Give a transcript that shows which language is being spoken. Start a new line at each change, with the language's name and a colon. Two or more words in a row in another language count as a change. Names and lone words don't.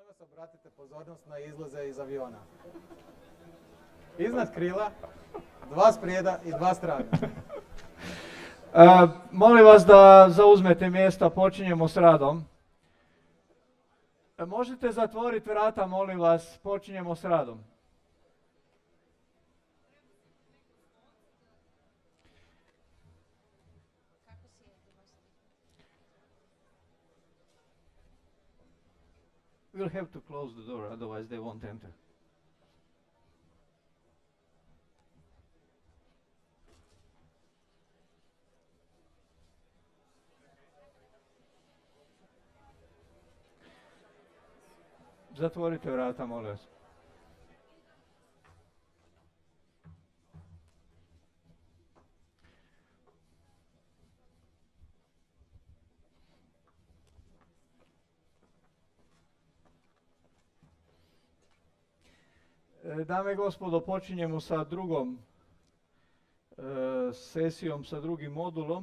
Croatian: obratite pozornost na izlaze iz aviona. Iznad krila, 2 sprijeda i 2 strane. Molim vas da zauzmete mjesta, počinjemo s radom. Možete zatvoriti vrata, molim vas, počinjemo s radom.
English: We'll have to close the door, otherwise they won't enter.
Croatian: Zatvorite vrata, molim vas. Dame i gospodo, počinjemo sa drugom sesijom, sa drugim modulom.